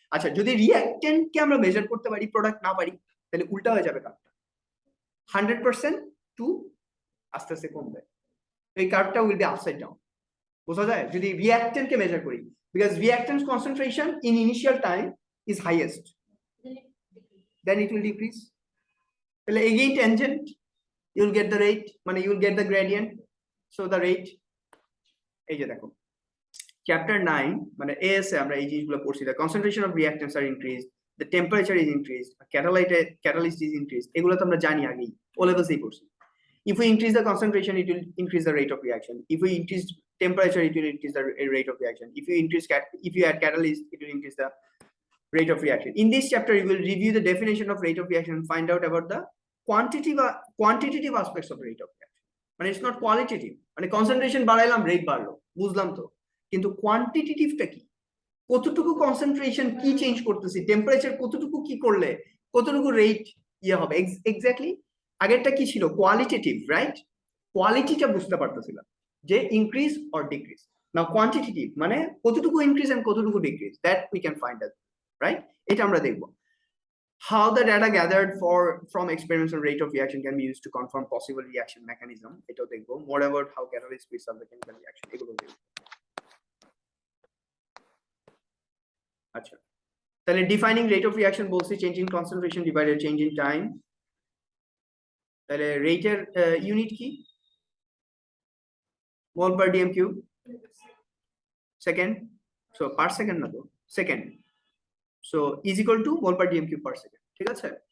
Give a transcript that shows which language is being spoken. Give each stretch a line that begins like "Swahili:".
Bangla: আচ্ছা, যদি রিঅ্যাক্টেন্টকে আমরা মেজার করতে পারি, প্রোডাক্ট না পারি, তাহলে উল্টা হয়ে যাবে কার্ভটা, 100% টু আস্তে আস্তে কমবে, এই কার্ভটা
English: Will be upside down.
Bangla: বোঝা যায়? যদি রিঅ্যাক্টেন্টকে মেজার করি,
English: Because reactant concentration in initial time is highest, then it will decrease. তাহলে again tangent, you will get the rate, মানে you will get the gradient, so the rate,
Bangla: এই যে দেখো chapter 9 মানে এএস এ আমরা এই জিনিসগুলো পড়ছি,
English: the concentration of reactants are increased, the temperature is increased, catalyst is increased,
Bangla: এগুলো তো আমরা জানি আগেই ও লেভেলসেই পড়ছি।
English: If we increase the concentration, it will increase the rate of reaction. If we increase temperature, it will increase the rate of reaction. If you add catalyst, it will increase the rate of reaction. In this chapter, we will review the definition of rate of reaction and find out about the quantitative aspects of rate of reaction.
Bangla: মানে
English: it's not qualitative,
Bangla: মানে concentration বাড়াইলাম rate বাড়লো, বুঝলাম তো, কিন্তু কোয়ান্টিটেটিভটা কি, কতটুকু concentration কি change করতেছি, টেম্পারেচার কতটুকু কি করলে কতটুকু রেট ইয়ে হবে এক্স্যাক্টলি। আগেরটা কি ছিল কোয়ালিটেটিভ, রাইট? কোয়ালিটিটা বুঝতে পারতেছিলাম যে increase or decrease.
English: Now quantitative মানে কতটুকু increase and কতটুকু decrease, that we can find out, right?
Bangla: এটা আমরা দেখবো।
English: How the data gathered from experiments on rate of reaction can be used to confirm possible reaction mechanism,
Bangla: এটাও দেখবো।
English: More about how catalyst speeds up the chemical reaction,
Bangla: এগুলো দেখবো।
English: আচ্ছা, তাহলে defining rate of reaction বলছি change in concentration divided change in time.
Bangla: তাহলে রেটের unit কি?
English: mole per dm cube, second, so per second না তো, second, so is equal to mole per dm cube per second,
Bangla: ঠিক আছে?